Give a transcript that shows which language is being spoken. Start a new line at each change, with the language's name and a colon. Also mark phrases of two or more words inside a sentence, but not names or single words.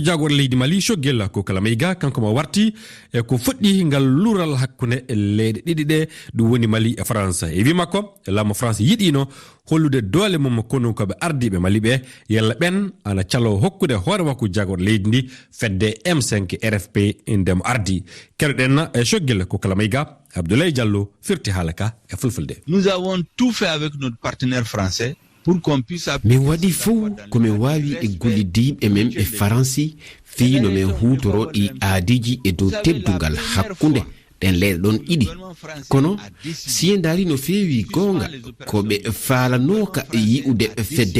Fula: jagor leydi Mali Choguel ko kala Maïga kanko mo warti e ko fuɗɗi ngal luural hakkunde leyɗe ɗiɗi ɗe ɗum woni Mali e France e wi makko laamu France yiɗino hollude doole mum konunkoɓe ardiɓe Mali ɓe yalla ɓen ana calo hokkude hoore makko jagor leydi ndi fedde M5 RFP ndemo ardi keɗoɗen e Choguel ko kala Maïga Abdoulaye Diallo firti halaka e fulfulde.
French: Nous avons tout fait avec notre partenaire français pour qu'on puisse
Fula: min waɗi fou komin wawi e gollidiɓe men e faransi fino min hutoro ɗi aadiji e dow teddugal hakkunde ɗen leyɗe ɗon ɗiɗi kono si en daari no feewi gonga ko ɓe faalanoka yi'ude fedde